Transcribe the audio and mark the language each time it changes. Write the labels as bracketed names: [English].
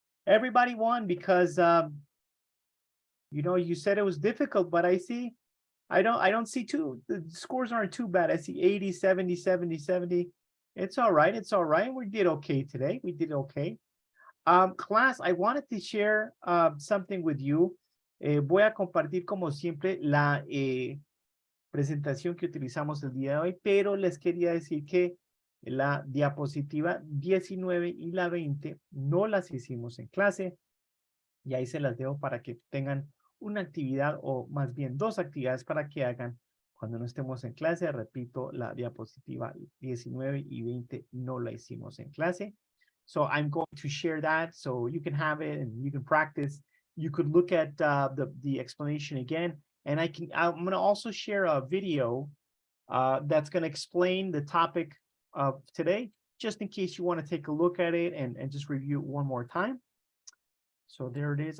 [English] everybody won because, you know, you said it was difficult, but I don't see the scores aren't too bad. I see 80, 70, 70, 70. It's all right. It's all right. We did okay today. We did okay. Class, I wanted to share something with you. [Spanish] Voy a compartir como siempre la presentación que utilizamos el día de hoy, pero les quería decir que la diapositiva 19 y la 20 no las hicimos en clase y ahí se las dejo para que tengan una actividad o más bien dos actividades para que hagan cuando no estemos en clase. Repito, la diapositiva 19 y 20 no la hicimos en clase. [English] So I'm going to share that so you can have it and you can practice. You could look at the explanation again, and I'm going to also share a video that's going to explain the topic of today, just in case you want to take a look at it and just review it one more time. So there it is.